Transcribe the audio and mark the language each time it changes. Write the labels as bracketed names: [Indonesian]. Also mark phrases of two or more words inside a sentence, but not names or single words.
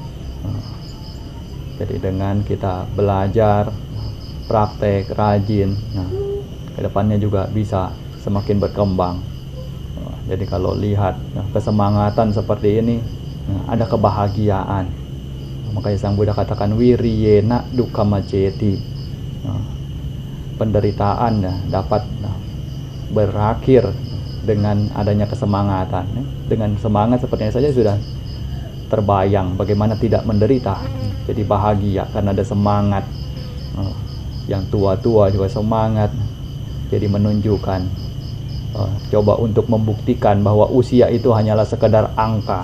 [Indonesian] Jadi dengan kita belajar, praktek, rajin, kedepannya juga bisa semakin berkembang. Jadi kalau lihat kesemangatan seperti ini, ada kebahagiaan. Makanya Sang Buddha katakan [Pali] wiriyena dukkha majeti, [Indonesian] penderitaan ya, dapat berakhir dengan adanya kesemangatan. Dengan semangat sepertinya saja sudah terbayang bagaimana tidak menderita, jadi bahagia karena ada semangat. Yang tua-tua juga semangat, jadi menunjukkan coba untuk membuktikan bahwa usia itu hanyalah sekedar angka.